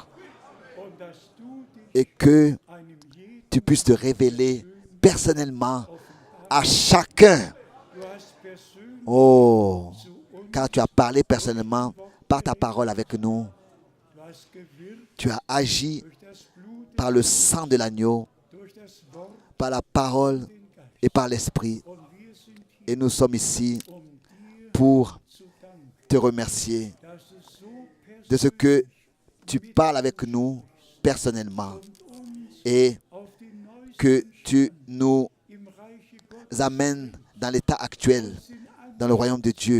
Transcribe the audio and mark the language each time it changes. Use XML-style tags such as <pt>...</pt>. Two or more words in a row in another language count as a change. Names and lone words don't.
<de>und dass du dich</de> <fr>et que</fr> <de>einem jeden</de> <fr>tu puisses te révéler personnellement à chacun.</fr> <de>du hast persönlich Oh, zu uns,</de> <fr>car tu as parlé personnellement par ta parole avec nous.</fr> <de>du hast gewirkt</de> <fr>Tu as agi</fr> <de>durch das Blut,</de> <fr>par le sang de l'agneau,</fr> <de>durch das Wort</de> <fr>par la parole</fr> <de>den Geist.</de> <fr>et par l'esprit.</fr> <de>Und wir sind</de> <fr>Et nous sommes ici pour te remercier de ce que tu parles avec nous personnellement et que tu nous amènes dans l'état actuel, dans le royaume de Dieu.</fr>